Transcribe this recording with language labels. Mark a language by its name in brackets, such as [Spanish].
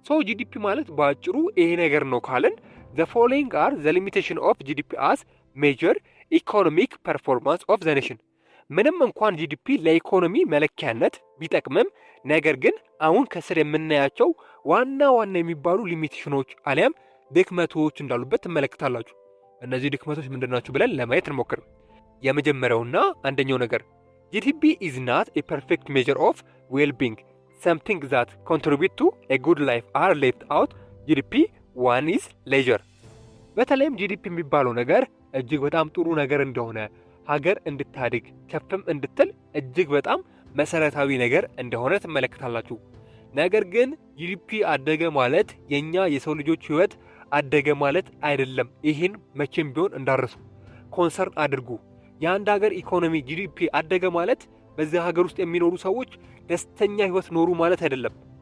[Amharic] ጂዲፒ ማለት በአጭሩ ይሄ ነገር ነው ካለን [English] the following are the limitation of GDP as major economic performance of the nation። [Amharic] ምንም እንኳን ጂዲፒ ለኢኮኖሚ መለኪያነት ቢጠቅምም ነገር ግን አሁን ከስር የምናያቸው ዋና የሚባሉ ሊሚቴሽኖች አሊያም ድክመቶች እንዳሉበት ትመለከታላችሁ። እነዚህ ድክመቶች ምንድናቸው ብለን ለማየት እንሞክር። የመጀመሪያውና አንደኛው ነገር ጂዲፒ [English] is not a perfect measure of well-being. Something that contribute to a good life are left out. [Amharic] ጂዲፒ [English] one is leisure። [Amharic] በተለይም ጂዲፒ የሚባለው ነገር እጅግ በጣም ጥሩ ነገር እንደሆነ ሀገር እንድታድግ ከፍም እንድትል እጅግ በጣም መሰረታዊ ነገር እንደሆነ ትመለከታላችሁ። ነገር ግን ጂዲፒ አደገ ማለት የኛ የሰው ልጆች ህይወት አደገ ማለት አይደለም። ይህን መቼም ቢሆን እንዳረሱ ኮንሰርን አድርጉ። የአንድ ሀገር ኢኮኖሚ ጂዲፒ አደገ ማለት በዚህ ሀገር ውስጥ የሚኖሩ ሰዎች ደስተኛ ህይወት ኖሩ ማለት አይደለም።